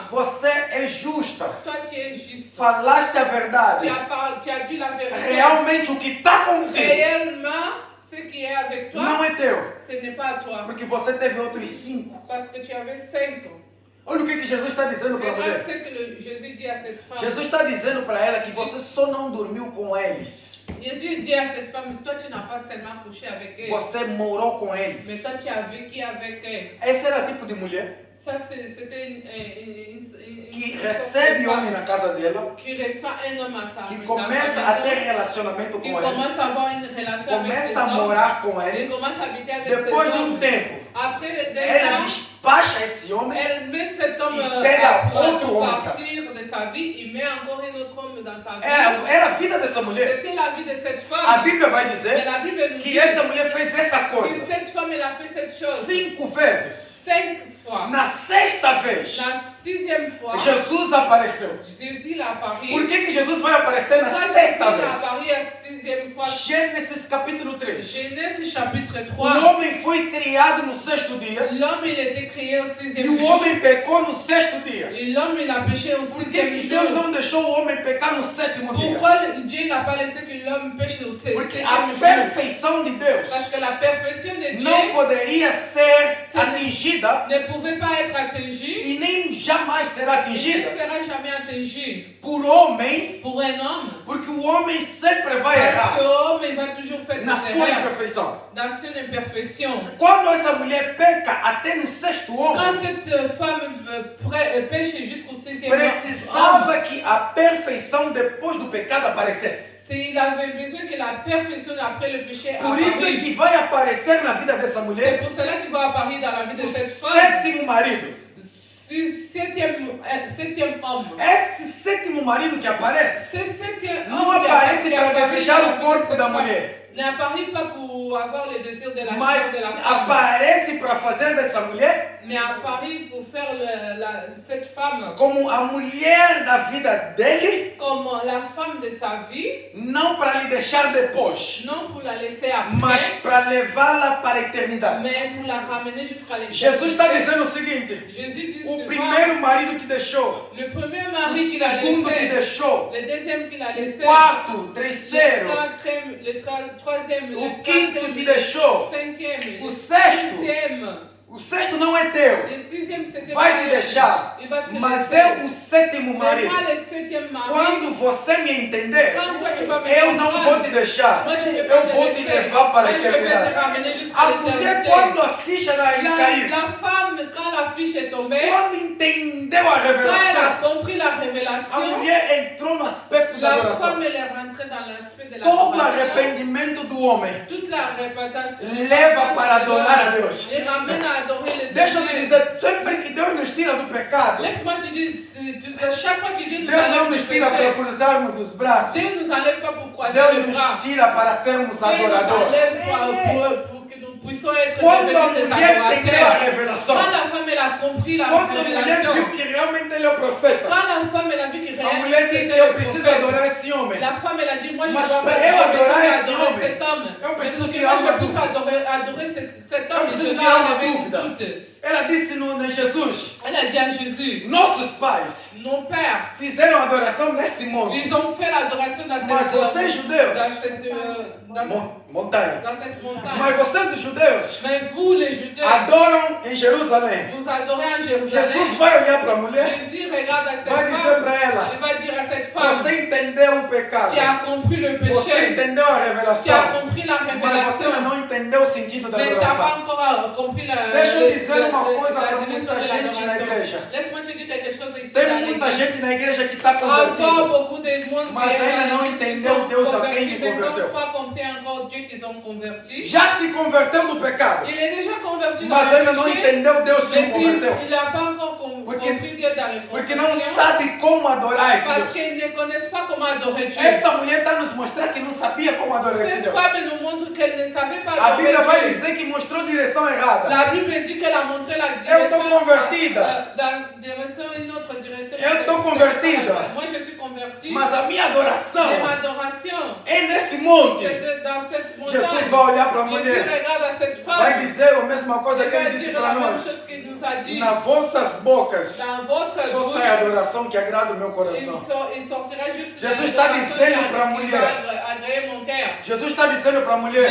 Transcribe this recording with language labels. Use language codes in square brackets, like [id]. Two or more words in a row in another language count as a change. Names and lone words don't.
[pt] você é justa, [fr] toi tu es juste. [pt] falaste a verdade. [fr] Tu as dit la vérité. [pt] Realmente o que está contigo [fr] Réellement, ce qui est avec toi, [pt] não é teu, [fr] ce n'est pas à toi. [pt] porque você teve outros 5. [fr] Parce que tu avais 5 ans. [pt] Olha o que Jesus está dizendo para a [fr] Regarde [pt] mulher. [fr] ce que Jésus dit à cette femme. [pt] Jesus está dizendo para ela que você só não dormiu com eles, [fr] Jésus dit à cette femme, toi tu n'as pas seulement couché avec elle, [pt] você morou com [fr] mais [pt] eles. [fr] toi tu as vécu avec elle. [pt] Esse era o tipo de mulher [fr] Ça, c'était une [pt] que recebe homem na casa dela, [fr] qui reçoit un homme à sa [pt] que [fr] dans sa [pt] começa a ter [fr] maison, [pt] relacionamento [fr] qui [pt] com eles, [fr] commence à avoir une relation avec ses [pt] começa a [fr] hommes, [pt] morar com [fr] et [pt] ele. [fr] commence à habiter avec [pt] Depois [fr] ses [pt] de um [fr] hommes. [pt] tempo, [fr] Après des [pt] ela [fr] temps, [pt] despacha esse homem [fr] elle met cet homme [pt] E pega outro [fr] pour [pt] homem em [fr] partir de sa vie, il met encore un autre homme dans sa vie. [pt] Era a vida dessa mulher. [fr] C'était la vie de cette [pt] A [fr] femme. [pt] Bíblia vai [fr] Mais [pt] dizer [fr] la Bible nous [pt] que [fr] dit [pt] essa mulher fez essa [fr] que [pt] coisa [fr] cette femme, elle a fait cette chose [pt] 5 vezes. [fr] 5 fois. [pt] Na sexta vez, [fr] La 6e fois, [pt] Jesus apareceu. [fr] Jésus l'a apparu. [pt] Por que Jesus vai aparecer na [fr] Pourquoi Jésus [pt] sexta [fr] l'a [pt] vez? [fr] apparu la 6e fois? [pt] Gênesis capítulo 3. [fr] Genèse chapitre [pt] O [fr] 3. [pt] homem foi criado no sexto dia [fr] L'homme, il était créé au [pt] e [fr] 6e [pt] o [fr] jour. [pt] homem pecou no sexto dia. [fr] Et l'homme, il a péché au [pt] Por que [fr] 6e [pt] que Deus [fr] jour. [pt] não deixou o homem pecar no sétimo dia? [fr] Pourquoi Dieu n'a pas laissé que l'homme pêche au 7e [pt] Porque a [fr] jour? [pt] perfeição de Deus [fr] Parce que la perfection de Dieu [pt] não poderia ser atingida [fr] ne pouvait pas être atingue [pt] e nem jamais será [fr] et ne [pt] atingida [fr] sera jamais atingue [pt] por homem, [fr] pour un homme. [pt] porque o homem sempre vai [fr] Parce que [pt] errar [fr] l'homme, il va toujours faire [pt] na [fr] des [pt] sua [fr] erreurs [pt] imperfeição. [fr] dans son imperfection. [pt] Quando essa mulher peca até no sexto [fr] Quand [pt] homem, [fr] cette femme pêche jusqu'au 6e [pt] precisava que a perfeição depois do pecado aparecesse. [fr] il avait besoin que la perfection après le péché [pt] Por isso é [fr] apparaisse. [pt] que vai aparecer na vida dessa [fr] C'est [pt] mulher [fr] pour cela qu'il va apparaître dans la vie de [pt] o [fr] cette femme. [pt] sétimo marido. [fr] Septième homme. [pt] Esse sétimo marido que aparece [fr] Ce septième [pt] não [fr] homme qui [pt] aparece [fr] qui [pt] para [fr] apparaît [pt] desejar [fr] dans la [pt] o [fr] vie de [pt] corpo [fr] cette [pt] da [fr] femme [pt] mulher, [fr] n'apparaît pas pour avoir le désir de la [pt] mas [fr] chair de la femme, [pt] aparece para fazer dessa mulher [fr] mais apparaît pour faire cette femme [pt] como a mulher da vida dele, [fr] comme la femme de sa vie, [pt] não para lhe deixar depois, [fr] non pour la laisser après, [pt] mas para levá-la para a eternidade. [fr] mais pour la ramener jusqu'à l'éternité. [pt] Jesus está dizendo o seguinte: [fr] Jésus dit [pt] o [fr] souvent, [pt] primeiro marido que deixou, [fr] le premier [pt] o [fr] mari qu'il a [pt] segundo que [fr] laissé, [pt] deixou, [fr] le deuxième qu'il a [pt] o [fr] laissé, [pt] quarto, o [fr] le [pt] terceiro, [fr] troisième, [pt] o [fr] le [pt] quinto que [fr] quatrième, [pt] deixou, [fr] le cinquième, [pt] o [fr] le [pt] sexto. [fr] sixième. [pt] O sexto não é teu, [fr] Le sixième, c'était [pt] vai [fr] pas [pt] te [fr] elle. [pt] deixar, [fr] Il va te [pt] mas [fr] laisser. [pt] é o sétimo [fr] Mais [pt] marido. [fr] moi, le septième mari, [pt] Quando você me entender, [fr] quand toi tu vas me [pt] eu não [fr] comprendre, [pt] vou te deixar, [fr] moi, je vais pas [pt] eu [fr] te [pt] vou te [fr] laisser. [pt] levar para a [fr] Moi, je vais te [pt] eternidade. [fr] ramener jusqu'à [pt] A mulher, [fr] l'éternité. [pt] quando a ficha caiu, [fr] La femme, quand la fiche est tombée, [pt] quando entendeu a [fr] quand elle [pt] revelação, [fr] a compris la [pt] a [fr] révélation, [pt] mulher entrou no aspecto da [fr] la [pt] adoração. [fr] femme elle est rentrée dans l'aspect de la [pt] Todo [fr] adoration. [pt] arrependimento do homem [fr] Toute la réputation [pt] leva para adorar a Deus. [fr] et ramène à adorer le [pt] Deixa eu te [fr] Dieu. [pt] dizer, sempre que Deus nos tira do pecado, [fr] Laisse-moi te dire, chaque fois que Dieu nous [pt] Deus não [fr] enlève [pt] nos [fr] du [pt] tira para [fr] péché, [pt] cruzarmos os braços. [fr] Dieu ne nous enlève pas pour croiser [pt] Deus [fr] les bras. [pt] nos tira para sermos [fr] Dieu nous [pt] adoradores. [fr] enlève pour que nous puissions être [pt] Quando a [fr] devenus des [pt] mulher entendeu a [fr] adorateurs. [pt] revelação, [fr] Quand la femme elle a compris la [pt] quando a mulher [fr] révélation, [pt] viu que realmente ele é o profeta, [fr] quand la femme elle a vu que [pt] a mulher [fr] réellement [pt] disse: [fr] c'était [pt] eu [fr] le [pt] preciso [fr] prophète, [pt] adorar esse homem. [fr] la femme elle a dit, moi je [pt] Mas [fr] dois [pt] para eu adorar esse [fr] adorer [pt] homem, [fr] cet homme. [pt] eu preciso [fr] Mais [pt] tirar [fr] pour [pt] uma [fr] que je puisse [pt] dúvida. [fr] adorer cet [pt] Eu [fr] homme, [pt] preciso [fr] je dois [pt] tirar uma [fr] enlever [pt] dúvida. [fr] tout. [pt] Ela disse em Jesus: [fr] Elle a dit à Jésus, [pt] nossos pais [fr] nos pères, [pt] fizeram adoração nesse monte, [fr] ils ont fait l'adoration dans [pt] mas vocês judeus, [fr] dans [pt] montanha, [fr] cette montagne. [pt] mas vocês os judeus [fr] Mais vous les Judeus, [pt] adoram em Jerusalém. [fr] vous adorez en Jérusalem, [pt] Jesus vai olhar para a mulher, [fr] Jésus regarde à cette [pt] vai dizer [fr] femme, [pt] para ela: [fr] il va dire à cette femme, [pt] você entendeu o pecado, [fr] tu as compris le [pt] você [fr] péché, [pt] entendeu a [fr] tu as [pt] revelação, [fr] compris la [pt] mas você [fr] révélation, [pt] não entendeu o sentido da [fr] mais tu n'as [pt] adoração. [fr] pas encore compris la [pt] Deixa eu dizer uma coisa [fr] la [pt] para [fr] dimension [pt] muita [fr] de [pt] gente na [fr] l'adoration. [pt] igreja. [fr] Laisse-moi te dire quelque chose ici [pt] Tem [fr] dans [pt] muita [fr] l'église. [pt] gente na igreja que está [fr] Encore [pt] convertida, [fr] beaucoup de monde [pt] mas [fr] qui est [pt] ainda [fr] dans [pt] não [fr] l'église qui [pt] entendeu [fr] sont [pt] Deus a quem [fr] convertis, [pt] lhe [fr] mais ils [pt] converteu. [fr] n'ont pas compris encore Dieu qu'ils ont converti. [pt] já se converteu do pecado, [fr] Il est déjà converti dans [pt] mas [fr] le [pt] ainda não [fr] péché, [pt] entendeu Deus que o [fr] mais [pt] converteu. [fr] il n'a pas encore [pt] Porque- [fr] compris Dieu dans le [pt] Porque não [fr] conversion, [pt] sabe como adorar esse [fr] parce [pt] Deus. [fr] qu'ils ne connaissent pas comment adorer Dieu. [pt] Essa mulher está nos mostrar que não sabia como adorar esse [fr] Cette [pt] Deus. [fr] femme nous montre qu'elle ne savait pas [pt] A [fr] adorer [pt] Bíblia vai [fr] Dieu. [pt] dizer que mostrou direção errada. [fr] La Bible dit qu'elle a montré la [pt] Eu [fr] direction [pt] estou convertida. [fr] dans direction, une autre direction. [pt] Eu estou convertida. [fr] Moi, je suis convertie. [pt] Mas a minha adoração [fr] C'est ma adoration. [pt] é nesse monte. [fr] C'est dans cette montagne. [pt] Jesus vai olhar para a [fr] Jésus [pt] mulher, [fr] regarde à cette femme. [pt] vai dizer a mesma coisa [fr] Il [pt] que ele [fr] va [pt] disse [fr] dire [pt] para [fr] la même [pt] nós. [fr] chose qu'il nous a dit. [pt] Nas vossas bocas [fr] Dans votre [pt] só [fr] bouche, [pt] sai a adoração que agrada o meu coração. [fr] il sortira juste [pt] Jesus [fr] la [pt] está [fr] adoration [pt] dizendo [fr] qui [pt] para a [fr] va [pt] mulher. [fr] agréer mon cœur. [pt] Jesus está dizendo para a mulher: